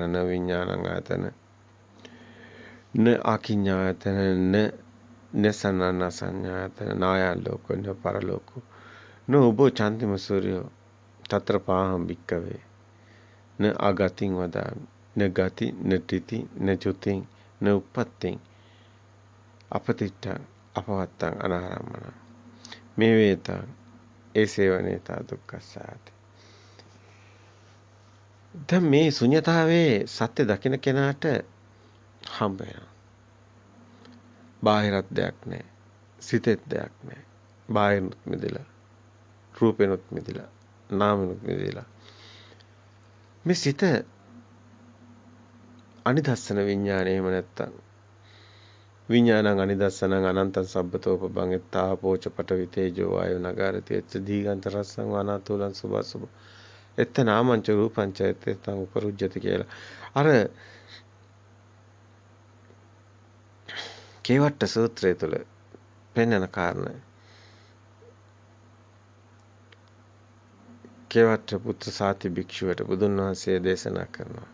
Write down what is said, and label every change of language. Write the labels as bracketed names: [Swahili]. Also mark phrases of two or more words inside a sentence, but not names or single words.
[Pali] න විඥානඤ්ඤායතන න ආකිඤ්ඤායතන න සනන සංඥායතන නායන් ලෝකෝ න පරලෝකෝ න උබෝ චන්තිම සූර්යෝ තත්‍ර පාහම් බික්කවේ න ආගතින් වදාමි න ගති න ත්‍ිති න චුතින් න උප්පත්තින් අපතිට්ඨ අපවත්තං අනාරම්මන මේ වේතං ඒසේවනේතා දුක්ඛසාති. [Sinhala] දැන් මේ ශුන්‍යතාවයේ සත්‍ය දකින්න කෙනාට හම්බ වෙනවා. බාහිරත් දෙයක් නැහැ. සිතෙත් දෙයක් නැහැ. බාහිරනුත් මිදෙලා, රූපෙනුත් මිදෙලා, නාමෙනුත් මිදෙලා. මේ සිත අනිදස්සන විඥානය එහෙම නැත්තම් [Pali] විඥානං අනිදස්සනං අනන්තං සබ්බතෝපබං එත්තා පෝච පඨවි තේජෝ වායෝ නගාරති එච්ච දීගන්ත රස්සං වනාතුලං සුභසුභ එත්ත නාමංච රූපංච එත්තං උපරුජ්ජති කියලා. [Sinhala] අර කේවට්ට සූත්‍රය තුළ පෙන්වන කාරණය. කේවට්ට පුත්‍ර සාති භික්ෂුවට බුදුන් වහන්සේ දේශනා කරනවා.